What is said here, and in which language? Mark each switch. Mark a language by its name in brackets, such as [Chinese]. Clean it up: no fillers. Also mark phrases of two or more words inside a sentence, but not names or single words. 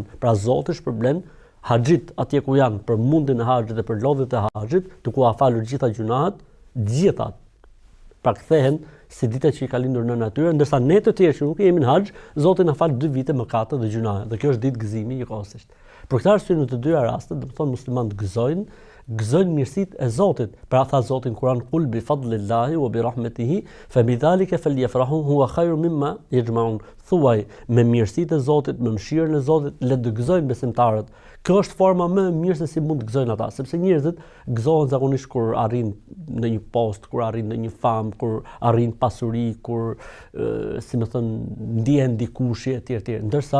[Albanian] Pra Zoti shpërblen haxhit atje ku janë për mundin e haxhit dhe për lodhjet e haxhit, duke u falur gjitha gjunahet, gjithat pra kthehen si dita që i ka lindur në natyrë, ndërsa ne të tjerë që nuk jemi në haxh, Zoti na fal 2 vite mëkate dhe gjunahe. Dhe kjo është ditë gëzimi njëkohësisht. Për këtë arsye në të 2 rastet, do të thonë muslimanët gëzojnë mirësitë e Zotit. Pra tha Zoti në Kur'an, [Arabic] "قل بفضل الله وبرحمته فبذلك فليفرحوا هو خير مما يجمعون." [Albanian] Thuaj, me mirësitë e Zotit, me mëshirën e Zotit, le të gëzojnë besimtarët. Kjo është forma më e mirë se si mund të gëzojnë ata, sepse njerëzit gëzohen zakonisht kur arrin në një post, kur arrin në një famë, kur arrin pasuri, kur si më thon ndihen dikush etj etj.